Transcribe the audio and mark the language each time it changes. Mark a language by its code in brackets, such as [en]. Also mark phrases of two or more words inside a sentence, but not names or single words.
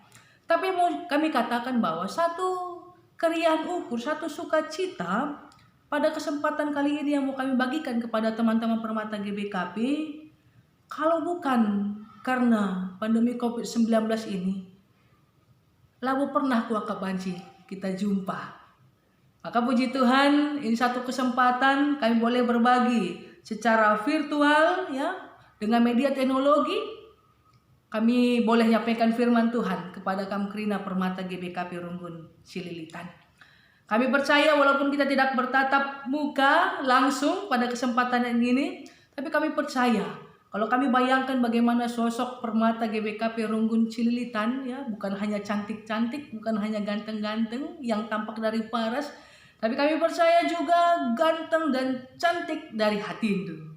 [id] Tapi mau kami katakan bahwa satu [btx] keriaan ukur, [id] satu sukacita pada kesempatan kali ini yang mau kami bagikan kepada teman-teman Permata GBKP, kalau bukan karena pandemi COVID-19 ini, [btx] lalu pernah kuakap banci kita jumpa. [id] Maka puji Tuhan, ini satu kesempatan kami boleh berbagi secara virtual, ya, dengan media teknologi. Kami boleh nyampaikan firman Tuhan kepada Kamkrina Permata GBKP Runggun Cililitan. Kami percaya walaupun kita tidak bertatap muka langsung pada kesempatan ini, tapi kami percaya kalau kami bayangkan bagaimana sosok Permata GBKP Runggun Cililitan, ya, bukan hanya cantik-cantik, bukan hanya ganteng-ganteng yang tampak dari paras, tapi kami percaya juga ganteng dan cantik dari hati itu.